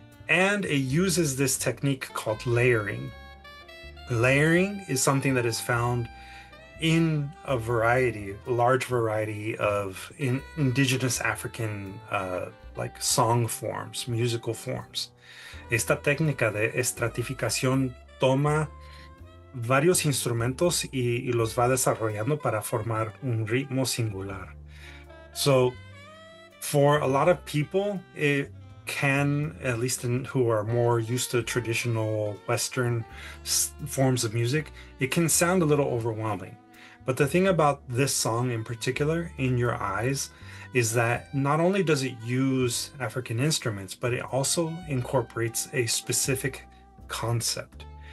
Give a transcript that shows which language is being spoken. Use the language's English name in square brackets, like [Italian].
[English] And it uses this technique called layering. Layering is something that is found in a large variety of indigenous African like song forms, musical forms. [Spanish] Esta técnica de estratificación toma varios instrumentos y los va desarrollando para formar un ritmo singular. [English] So for a lot of people, it can, at least who are more used to traditional Western forms of music, it can sound a little overwhelming. But the thing about this song in particular, In Your Eyes, is that not only does it use African instruments, but it also incorporates a specific concept.